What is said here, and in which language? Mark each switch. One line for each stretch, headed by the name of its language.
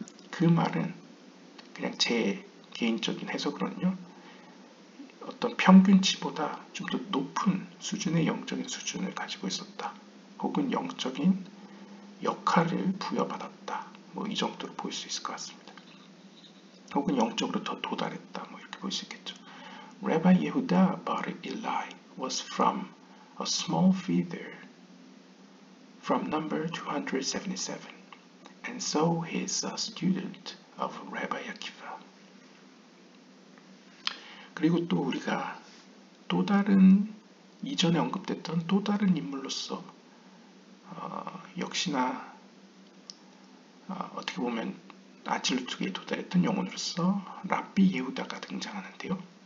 Korean: 그 말은 그냥 제 개인적인 해석으로는요. 어떤 평균치보다 좀 더 높은 수준의 영적인 수준을 가지고 있었다. 혹은 영적인 역할을 부여받았다. 뭐 이 정도로 볼 수 있을 것 같습니다. 혹은 영적으로 더 도달했다. 뭐 이렇게 볼 수 있겠죠.
English: Rabbi Yehuda bar Eli was from a small feeder from number 277, and so he is a student of Rabbi Akiva.
Korean: 그리고 또 우리가 또 다른 이전에 언급됐던 또 다른 인물로서 역시나 어떻게 보면 아찔루트계에 도달했던 영혼으로서 랍비 예후다가 등장하는데요.